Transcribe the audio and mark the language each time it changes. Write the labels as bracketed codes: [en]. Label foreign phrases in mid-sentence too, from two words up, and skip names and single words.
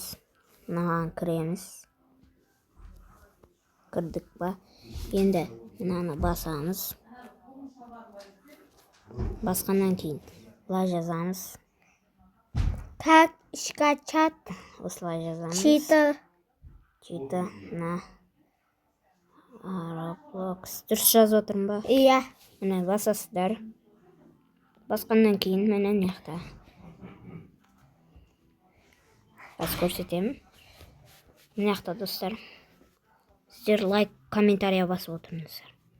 [kk] Мынаған кіреміз. Кірдік ба? Енді мынаны басамыз. Басқаннан кейін былай жазамыз. [ru] Как скачать [kk] Осылай жазамыз. [ru] читы на Roblox. [kk] Дұрыс жазып отырмын ба? Иә. Міне басасыздар. Басқаннан кейін міне мынаяқта. Бас көрсетемін. Мынаяқта достар. Сіздер лайк, комментарий басып отырыңыздар.